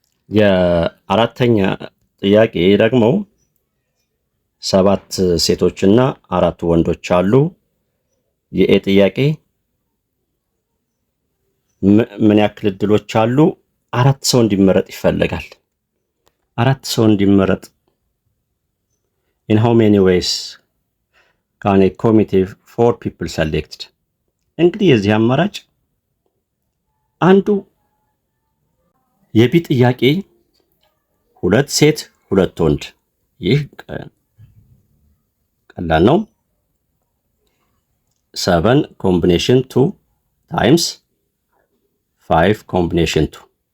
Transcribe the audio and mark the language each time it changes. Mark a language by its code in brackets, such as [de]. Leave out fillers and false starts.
[am] የአራተኛ ጥያቄ ደግሞ 7 ሴቶችና 4 ወንዶች አሉ። የኤ ጥያቄ ምን ያክል እድሎች አሉ? 4 ሰው እንዲመረጥ ይፈልጋል። 4 ሰው እንዲመረጥ [en] in how many ways can a committee 4 people selected? [am] እንግዲህ የዚህ አማራጭ አንዱ የቢ ጥያቄ 2 ሴት 2 ወንድ ይህ ቀላል ነው። 7 ኮምቢኔሽን 2 ታይምስ 5 ኮምቢኔሽን 2